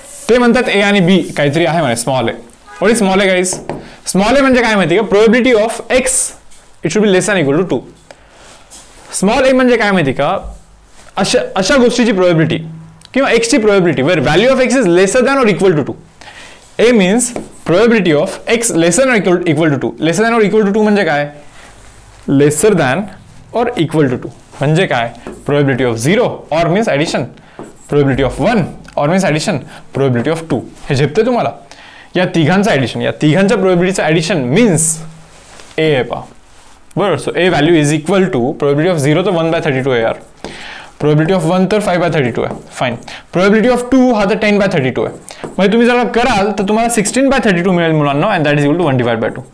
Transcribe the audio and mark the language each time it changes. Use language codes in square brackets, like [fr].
[mr] ते म्हणतात ए आणि बी काहीतरी आहे म्हणे, small A. [en] What is small A guys? [mr] Small ए म्हणजे काय माहिती का, [en] Probability of X it should be less than equal to 2. [mr] Small ए म्हणजे काय माहिती का, अशा गोष्टीची प्रोबेबिलिटी किंवा एक्सची probability [en] Where value of X is lesser than or equal to 2. A means probability of X lesser than equal to 2. [mr] Laser than और equal to 2 म्हणजे काय, लेसर दॅन और इक्वल टू 2 म्हणजे काय, प्रोबेबिलिटी ऑफ 0 और मीन्स ॲडिशन, प्रोबेबिलिटी ऑफ 1 और means addition, probability of 2. हे झेपते तुम्हाला. या तिघांचं ॲडिशन, या तिघांच्या प्रोबेबिलिटीचं ॲडिशन मीन्स ए आहे पहा, बरोबर. [en] so A value is equal to probability of 0 [mr] तर 1 बाय 32 आहे यार, प्रोबेबिलिटी ऑफ 1 तर 5 बाय 32 आहे, फाईन. प्रोबेबिलिटी ऑफ 2 हा तर 10 बाय 32 आहे. म्हणजे तुम्ही जर कराल तर तुम्हाला 16 बाय 32 मिळेल मुलांना, [en] And that is equal to 1 divide by 2.